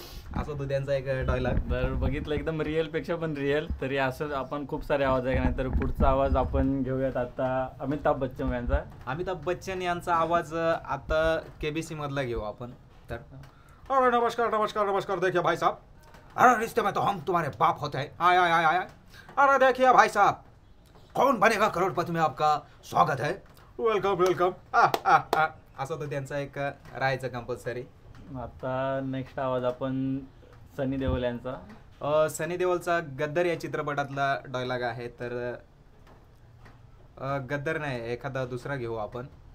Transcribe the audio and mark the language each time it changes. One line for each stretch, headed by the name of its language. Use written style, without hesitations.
Marathi: असं तो त्यांचा एक डायलॉग. तर बघितलं एकदम रिअल पेक्षा पण रिअल. तरी असं आपण खूप सारे आवाज ऐकणार नाही. तर पुढचा आवाज आपण घेऊयात आता अमिताभ बच्चन यांचा. अमिताभ बच्चन यांचा आवाज आता केबीसी मधला घेऊ आपण. तर अरे नमस्कार.
Hindi: देखिए भाई साहब, अरे रिश्ते में तो हम तुम्हारे बाप होते हैं. आय. अरे देखिए भाई साहब, कौन बनेगा करोड़पति में आपका स्वागत है.
English: Welcome.
Marathi: असं तो त्यांचा एक राहायचं कंपल्सरी. आता नेक्स्ट आवाज आपण सनी देओल यांचा. सनी देओलचा गद्दर या चित्रपटातला डायलॉग आहे. तर गद्दर नाही, एखादा दुसरा घेऊ आपण.